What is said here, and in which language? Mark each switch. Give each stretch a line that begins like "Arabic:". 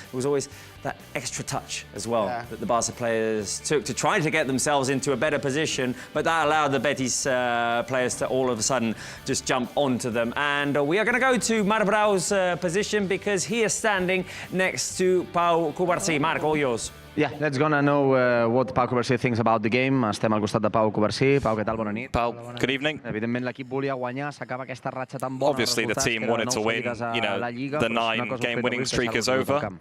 English: There was always that extra touch as well that the Barca players took to try to get themselves into a better position, but that allowed the Betis players to all of a sudden just jump onto them. And we are going to go to Marc Brau's position, because he is standing next to Pau Cubarsí. Marc, all yours. Yeah, let's gonna know what Pau Cubarsí thinks about the game.
Catalan: Estem al costat de Pau Cubarsí. Pau, què tal? Bona nit.
English: Pau, good evening.
Catalan: Evidentment l'equip volia guanyar, s'acaba aquesta ratxa tan bona.
English: Obviously the team wanted to win, you know, the 9-game winning streak is over.